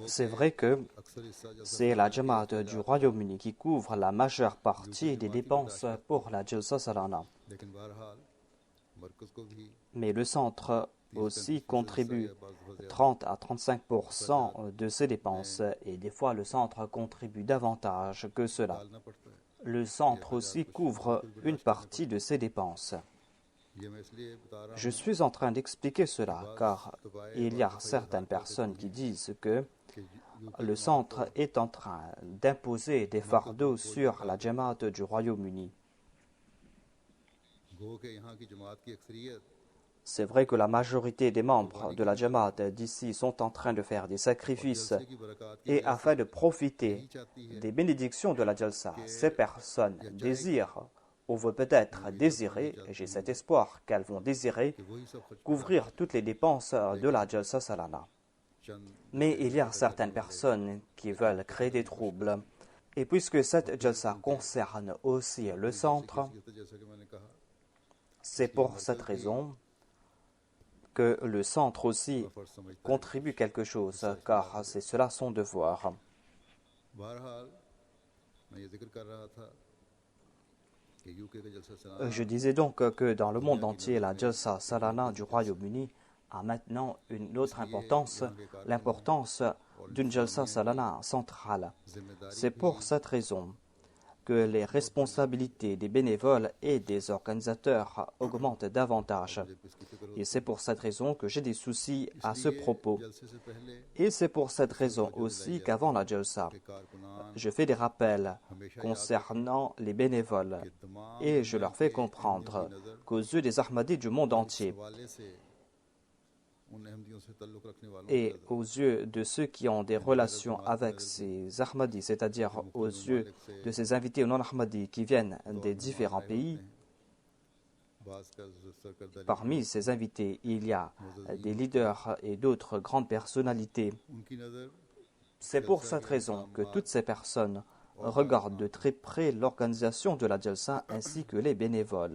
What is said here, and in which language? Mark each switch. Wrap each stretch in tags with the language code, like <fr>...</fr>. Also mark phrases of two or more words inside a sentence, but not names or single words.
<fr>C'est vrai que</fr> <ur>اکثر حصہ جلسہ</ur> <fr>c'est la Jamaat du Royaume-Uni qui couvre la majeure partie des dépenses pour la Jalsa Salana.</fr> <ur>لیکن بہرحال مرکز کو بھی</ur> <fr>Mais le centre aussi contribue 30 à 35% de ses dépenses et des fois le centre contribue davantage que cela.</fr> <ur>ڈالنا پڑتا ہے.</ur> <fr>Le centre aussi couvre une partie de ses dépenses.</fr> <ur>یہ میں اس لیے بتا رہا</ur> <fr>Je suis en train d'expliquer cela car il y a certaines personnes qui disent que</fr> <ur>ہوں کہ</ur> <fr>le centre est en train d'imposer des fardeaux sur la Jamaat du Royaume-Uni.</fr> <ur>گو کے یہاں کی جماعت کی اکثریت</ur> <fr>C'est vrai que la majorité des membres de la Jamaat d'ici sont en train de faire des sacrifices</fr> <ur>جلسے کی برکت کی</ur> <fr>et afin de profiter</fr> <ur>چاہتی ہے</ur> <fr>des bénédictions de la Jalsa, ces personnes désirent ou vont peut-être désirer, et j'ai cet espoir qu'elles vont désirer,</fr> <ur>کہ وہی سب خرچ</ur> <fr>couvrir toutes les dépenses de la Jalsa Salana.</fr> <ur>चंद</ur> <fr>Mais il y a certaines personnes qui veulent créer des troubles. Et puisque cette Jalsa concerne aussi le centre,</fr> <ur>جیسا کہ میں نے کہا</ur> <fr>c'est pour cette raison que le centre aussi</fr> <ur>فرض سمجھتا ہے.</ur> <fr>contribue quelque chose, car c'est cela son devoir.</fr> <ur>بہرحال میں یہ ذکر کر رہا تھا کہ یوکے کا جلسہ سالانہ</ur> <fr>Je disais donc que dans le monde entier, la Jalsa Salana du Royaume-Uni a maintenant une autre importance, l'importance d'une Jalsa Salana centrale.</fr> <ur>जिम्मेदारी</ur> <fr>C'est pour cette raison que les responsabilités des bénévoles et des organisateurs augmentent davantage.</fr> <ur>جب اس کی فکر</ur> <fr>Et c'est pour cette raison que j'ai des soucis à ce propos.</fr> <ur>جلسے سے پہلے</ur> <fr>Et c'est pour cette raison aussi qu'avant la Jalsa,</fr> <ur>کے کارکنان</ur> <fr>je fais des rappels concernant les bénévoles</fr> <ur>کے تمام</ur> <fr>et je leur fais comprendre qu'aux yeux des Ahmadis du monde entier</fr> <ur>حوالے سے ان احمدیوں سے تعلق رکھنے والوں</ur> <fr>et aux yeux de ceux qui ont des relations avec ces Ahmadis, c'est-à-dire aux yeux de ces invités non Ahmadis qui viennent des différents pays,</fr> <ur>باس کا سرکردہ</ur> <fr>parmi ces invités, il y a des leaders et d'autres grandes personnalités.</fr> <ur>ان کی نظر</ur> <fr>C'est pour cette raison que toutes ces personnes regardent de très près l'organisation de la Jalsa ainsi que les bénévoles.</fr>